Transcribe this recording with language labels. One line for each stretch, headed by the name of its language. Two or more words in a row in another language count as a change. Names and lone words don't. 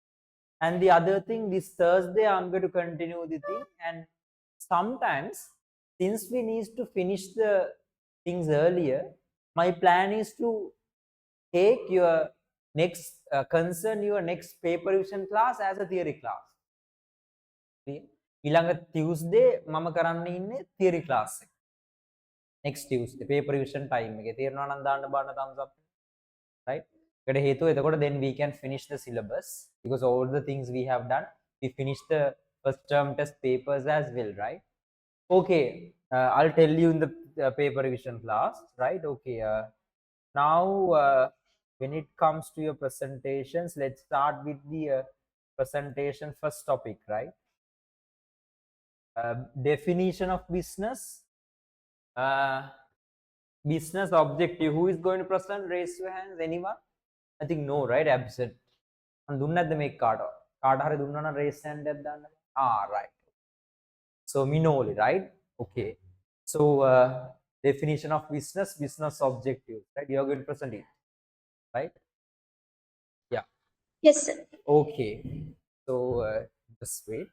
English: And the other thing, this Thursday, I'm going to continue the thing. And sometimes, since we need to finish the things earlier, my plan is to take your next concern your next paper revision class as a theory class.
Sinhala: ඊළඟ Tuesday මම කරන්න ඉන්නේ
English: theory class
Sinhala: එක.
English: Next Tuesday paper revision time
Sinhala: එකේ තේරෙනවා නම් දාන්න බලන්න
English: thumbs up. Right?
Sinhala: ඒකට හේතුව එතකොට
English: then we can finish the syllabus because all the things we have done we finished the first term test papers as well, right? Okay, I'll tell you in the paper revision class, right? Okay, now when it comes to your presentations, let's start with the presentation first topic, right? Definition of business, business objective. Who is going to present? Raise your hands. Anyone? I think no, right? Absent.
Sinhala: And දුන්නද මේ කාට හරි දුන්නා නම්
English: raise hand
Sinhala: එකක් දාන්න.
English: Right. So Minoli, right? Okay. So definition of business, business objective, right? You are going to present it, right? Yeah. Yes, sir. Okay. So just wait.